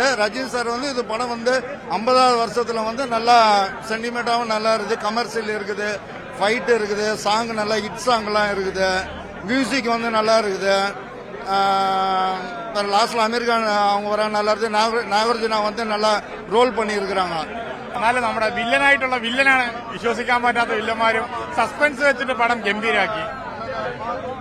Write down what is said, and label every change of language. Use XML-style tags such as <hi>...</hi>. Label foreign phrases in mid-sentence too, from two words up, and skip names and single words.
<ta>ரஜினி சார் வந்து இது படம் வந்து 50வது வருஷத்துல வந்து நல்லா சென்டிமெண்டாவும் நல்லா இருக்குது. கமர்ஷியல் இருக்குது, ஃபைட் இருக்குது, சாங் நல்லா</ta> <en>hit song</en> <ta>எல்லாம் இருக்குது, மியூசிக் வந்து நல்லா இருக்குது. லாஸ்ட்ல அமெரிக்கா அவங்க வர நல்லா இருக்கு. നാഗാർജുന வந்து நல்லா റോൾ பண்ணியிருக்கிறாங்க.</ta> <ml>എന്നാലും നമ്മുടെ വില്ലനായിട്ടുള്ള വില്ലനാണ്, വിശ്വസിക്കാൻ പറ്റാത്ത വില്ലന്മാരും സസ്പെൻസ് വെച്ചിട്ട് പടം ഗംഭീരാക്കി.</ml>